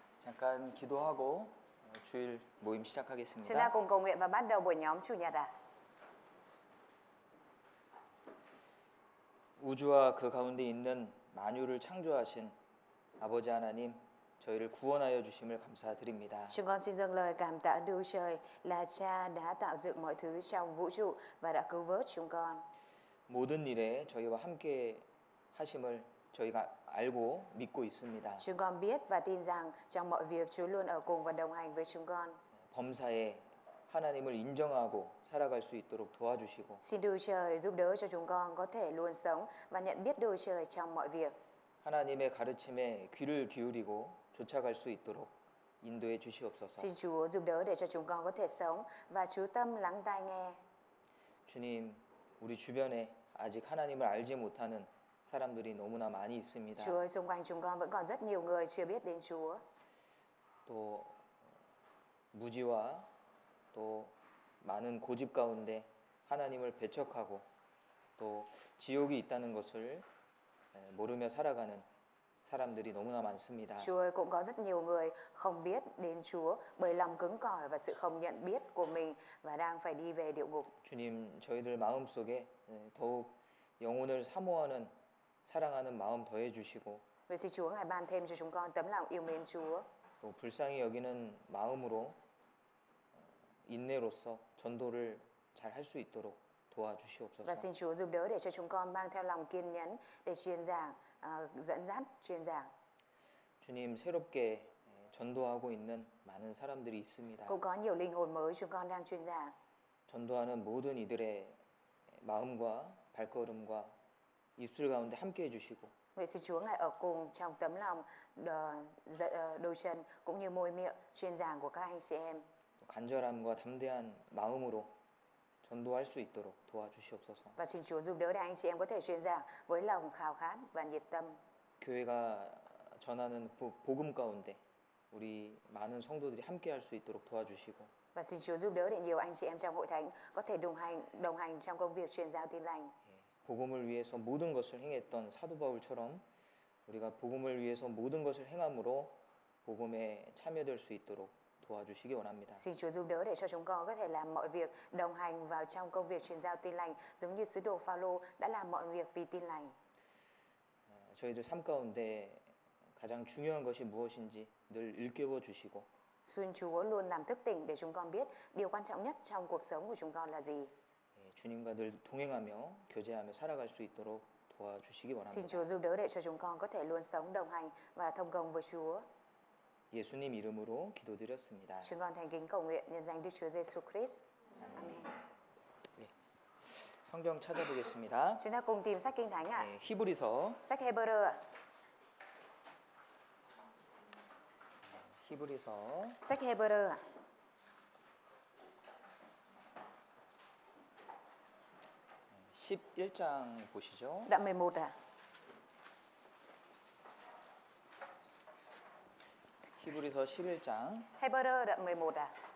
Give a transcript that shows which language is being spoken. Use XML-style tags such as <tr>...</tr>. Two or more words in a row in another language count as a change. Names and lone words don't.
<ko>잠깐 기도하고 주일 모임</ko> <vi>Chúng ta</vi> <ko>시작하겠습니다.</ko> <vi>cùng cầu nguyện và bắt đầu buổi nhóm chủ nhật ạ.</vi> <ko>우주와 그 가운데 있는 만유를 창조하신 아버지 하나님, 저희를 구원하여 주심을 감사드립니다.</ko> <vi>Chúng con xin dâng lời cảm tạ Đức Chúa Trời là Cha đã tạo dựng mọi thứ trong vũ trụ và đã cứu vớt chúng con.</vi> <ko>모든 일에 저희와 함께 하심을 저희가 알고 믿고 있습니다.</ko> <vi>Chúng con biết và tin rằng trong mọi việc Chúa luôn ở cùng và đồng hành với chúng con.</vi> <ko>범사에 하나님을 인정하고 살아갈 수 있도록 도와주시고</ko> <vi>Xin Đức Chúa Trời giúp đỡ cho chúng con có thể luôn sống và nhận biết Đức Chúa Trời trong mọi việc.</vi> <ko>하나님의 가르침에 귀를 기울이고 쫓아갈 수 있도록 인도해 주시옵소서.</ko> <vi>Xin Chúa giúp đỡ để cho chúng con có thể sống và chú tâm lắng tai nghe.</vi> <ko>주님, 우리 주변에 아직 하나님을 알지 못하는 사람들이 너무나 많이 있습니다.</ko> <vi>Chúa ơi, xung quanh chúng con vẫn còn rất nhiều người chưa biết đến Chúa.</vi> <ko>또 무지와 또 많은 고집 가운데 하나님을 배척하고 또 지옥이 있다는 것을 모르며 살아가는 사람들이 너무나 많습니다.</ko> <vi>Chúa ơi, cũng có rất nhiều người không biết đến Chúa bởi lòng cứng cỏi và sự không nhận biết của mình và đang phải đi về địa ngục.</vi> <ko>주님, 저희들 마음속에 더욱 영혼을 사모하는 사랑하는 마음 더해 주시고</ko> <vi>Vậy xin Chúa ngài ban thêm cho chúng con tấm lòng yêu mến Chúa.</vi> <ko>또 불쌍히 여기는 마음으로 인내로서 전도를 잘 할 수 있도록</ko> <vi>Và</vi> <ko>도와주시옵소서.</ko> <vi>xin Chúa giúp đỡ để cho chúng con mang theo lòng kiên nhẫn để truyền giảng, dẫn dắt truyền giảng.</vi> <ko>주님, 새롭게 전도하고 있는 많은 사람들이 있습니다.</ko> <vi>Cũng có nhiều linh hồn mới chúng con đang truyền giảng.</vi> <ko>전도하는 모든 이들의 마음과 발걸음과 입술 가운데 함께 해주시고</ko> <vi>Vậy xin Chúa ngài ở cùng trong tấm lòng, đôi chân cũng như môi miệng truyền giảng của các anh chị em.</vi> <ko>간절함과 담대한 마음으로 전도할 수 있도록 도와주시옵소서.</ko> <vi>Và xin Chúa giúp đỡ để anh chị em có thể truyền giảng với lòng khao khát và nhiệt tâm.</vi> <ko>교회가 전하는 복음 가운데 우리 많은 성도들이 함께 할 수 있도록 도와주시고</ko> <vi>Và xin Chúa giúp đỡ để nhiều anh chị em trong hội thánh có thể đồng hành trong công việc truyền giáo tin lành.</vi> <ko>복음을 위해서 모든 것을 행했던 사도 바울처럼 우리가 복음을 위해서 모든 것을 행함으로 복음에 참여될 수 있도록 도와주시기 원합니다.</ko> <vi>Xin Chúa giúp đỡ để cho chúng con có thể làm mọi việc đồng hành vào trong công việc truyền giáo tin lành giống như sứ đồ Phaolô đã làm mọi việc vì tin lành.</vi> <ko>저희들 삶 가운데 가장 중요한 것이 무엇인지 늘 일깨워 주시고</ko> <vi>Xin Chúa luôn làm thức tỉnh để chúng con biết điều quan trọng nhất trong cuộc sống của chúng con là gì.</vi> <ko>주님과 늘 동행하며 교제하며 살아갈 수 있도록 도와주시기</ko> <vi>Xin</vi> <ko>원합니다.</ko> <vi>Chúa giúp đỡ để cho chúng con có thể luôn sống đồng hành và thông công với Chúa.</vi> <ko>예수님 이름으로 기도드렸습니다.</ko> <vi>Chúng con thành kính cầu nguyện nhân danh Đức Chúa Giêsu Christ. Amen.</vi> <ko>성경 찾아보겠습니다.</ko> <vi>Chúng ta cùng tìm sách Kinh Thánh ạ.</vi> <ko>히브리서</ko> <vi>Sách Hebrew ạ.</vi> <ko>히브리서</ko> <vi>Sách Hebrew ạ.</vi> <ko>11장 보시죠.</ko> <vi>Đoạn 11 ạ.</vi> <ko>히브리서 11장</ko> <vi>Hebrew đoạn 11 ạ.</vi>